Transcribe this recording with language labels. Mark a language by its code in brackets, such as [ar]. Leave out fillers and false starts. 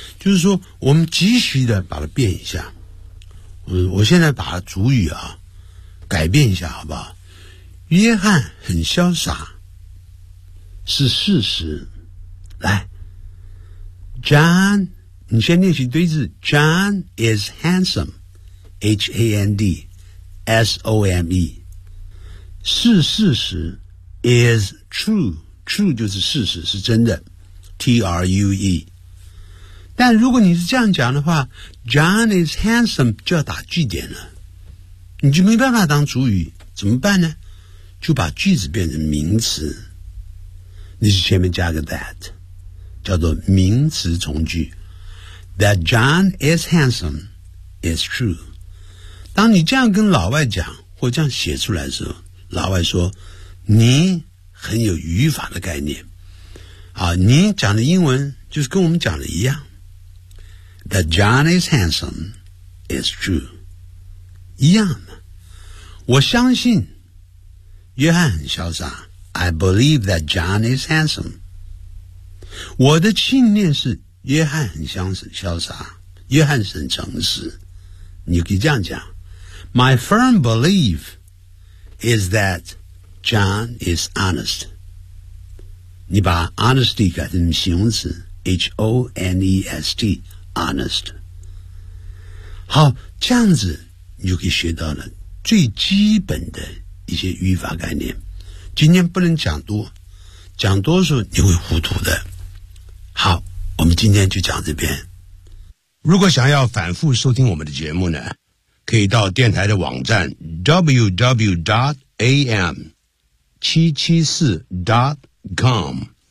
[zh] 就是说我们及时的把它变一下。我现在把主语啊改变一下好不好？约翰很潇洒是事实。来 John， 你先练习对字。 [en] John is handsome， H-A-N-D-S-O-M-E， [zh] 是事实。 [en] is true [zh] 就是事实，是真的， T-R-U-E。但如果你是这样讲的话， [en] John is handsome [zh] 就要打句点了，你就没办法当主语，怎么办呢？就把句子变成名词，你是前面加个 that， 叫做名词从句。 [en] That John is handsome is true， [zh] 当你这样跟老外讲或这样写出来的时候，老外说你很有语法的概念啊，你讲的英文就是跟我们讲的一样。 [en] That John is handsome is true， [zh] 一样嘛。我相信约翰很潇洒， [en] I believe that John is handsome， [zh] 我的信念是约翰很潇洒，约翰是很诚实。你可以这样讲， [en] My firm belief is that John is honest， [zh] 你把 honesty 改成形容词 [en] H-O-N-E-S-T honest。 [zh] 好，这样子你就可以学到了最基本的一些语法概念。今天不能讲多，讲多的时候你会糊涂的。好，我们今天就讲这边。如果想要反复收听我们的节目呢，可以到电台的网站 www.am774.com。